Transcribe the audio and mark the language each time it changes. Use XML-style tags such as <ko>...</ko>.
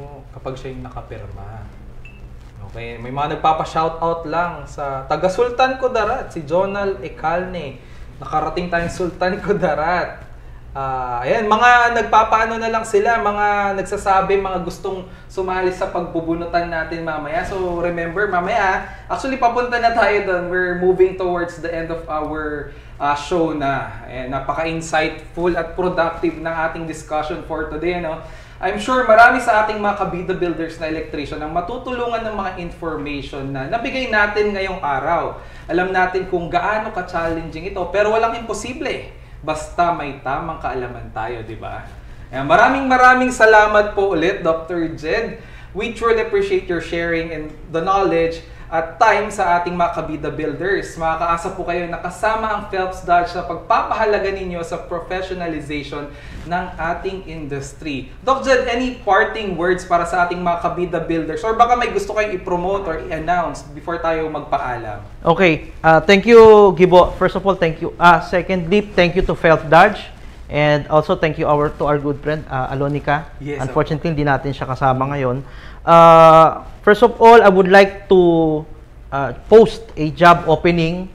<tl>Kapag siya yung nakapirma. Okay, may mga nagpapa-shoutout lang sa taga-Sultan Kudarat, si Jonal Ecalne. Nakarating tayong Sultan Kudarat. Ayan, mga nagpapaano na lang sila, mga nagsasabi, mga gustong sumali sa pagbubunutan natin mamaya. So remember, mamaya, actually papunta na tayo doon.</tl> <en>We're moving towards the end of our show na.</en> <tl>Ayan, napaka-insightful at productive ng ating discussion for today. No? I'm sure marami sa ating mga kabida builders na electrician ang matutulungan ng mga information na nabigay natin ngayong araw. Alam natin kung gaano ka-challenging ito, pero walang imposible. Basta may tamang kaalaman tayo, di ba? Maraming salamat po ulit, Dr. Jed.</tl> <en>We truly appreciate your sharing and the knowledge</en> <tl>at time sa ating mga kabida builders. Makakaasa po kayo na kasama ang Phelps Dodge sa pagpapahalaga ninyo sa professionalization ng ating industry.</tl> <en>Dr. Jed, any parting words</en> <tl>para sa ating mga kabida</tl> <en>builders?</en> <tl>Or baka may gusto kayong i-promote or i-announce before tayo magpaalam?</tl> <en>Okay. Thank you, Gibo. First of all, thank you. Secondly, thank you to Phelps Dodge And also thank you to our good friend Alonica. Yes,</en> <tl>Unfortunately, hindi natin siya kasama ngayon.</tl> <en>First of all, I would like to post a job opening.</en>